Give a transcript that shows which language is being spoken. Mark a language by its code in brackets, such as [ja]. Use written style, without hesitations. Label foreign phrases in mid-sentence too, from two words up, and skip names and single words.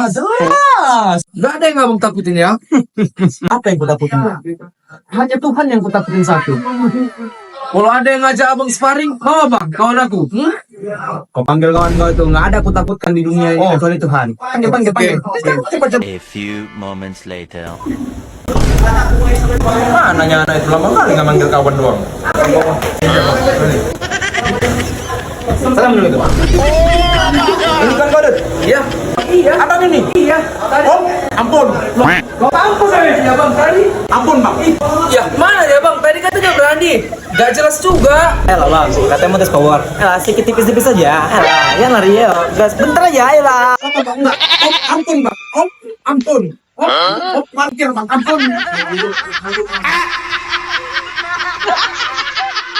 [id] Jelas. Gak ada yang abang takutin ya. Apa yang ku takutin? Hanya Tuhan yang ku takutin satu. Kalau ada yang ngajak abang sparring, mau bang, kawan aku. Kau panggil kawan kau itu, nggak ada aku takutkan di dunia ini kecuali Tuhan. Panggil. Cepat. [en] A few moments later. [id] Mana anak itu lama kali nggak manggil kawan doang. Salam dulu itu. Ini kan kau Iya. Abang ini? Iya. Oh, ampun. Kau tahu saya ya bang tadi? Ampun bang. Ya mana ya bang? Tadi katanya berani. Gak jelas juga. Elah bang, katanya mau tes power. Elah, sedikit tipis-tipis aja. Elah, ya lari ya. Gas bentar aja, elah. Apa bang? Enggak. Om, ampun bang. Om, ampun. Om, parkir bang. Ampun.